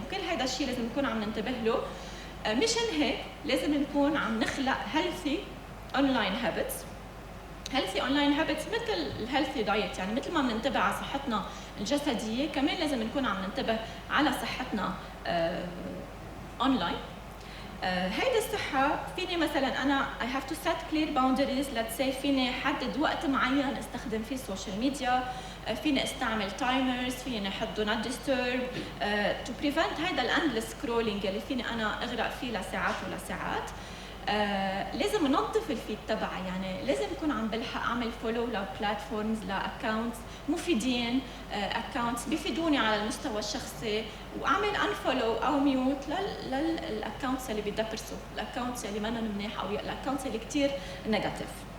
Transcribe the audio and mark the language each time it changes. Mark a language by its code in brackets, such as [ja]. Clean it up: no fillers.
[ar] كل هيدا الشيء لازم نكون عم ننتبه له. مشان هيك لازم نكون عم نخلق هيلثي اونلاين هابتس. هيلثي اونلاين هابتس مثل الهيلثي دايت، يعني مثل ما بننتبه على صحتنا الجسديه كمان لازم نكون عم ننتبه على صحتنا اونلاين. هيدي الصحة فيني مثلا أنا [en] I have to set clear boundaries. let's say [ar] فيني حدد وقت معين استخدم فيه السوشيال ميديا، فيني استعمل تايمرز، فيني احط [en] do not disturb to prevent [ar] هيدا الاندلس سكرولينج اللي فيني أنا أغرق فيه لساعات ولساعات. لازم ننظف الفيد تبعي، يعني لازم اكون عم بلحق اعمل فولو لبلاتفورمز، لاكونتس مفيدين، اكونتس بيفيدوني على المستوى الشخصي، واعمل انفولو او ميوت للاكونتس اللي بيدبرسوا، الاكونتس اللي منهم منيح او الاكونتس اللي كثير نيجاتيف.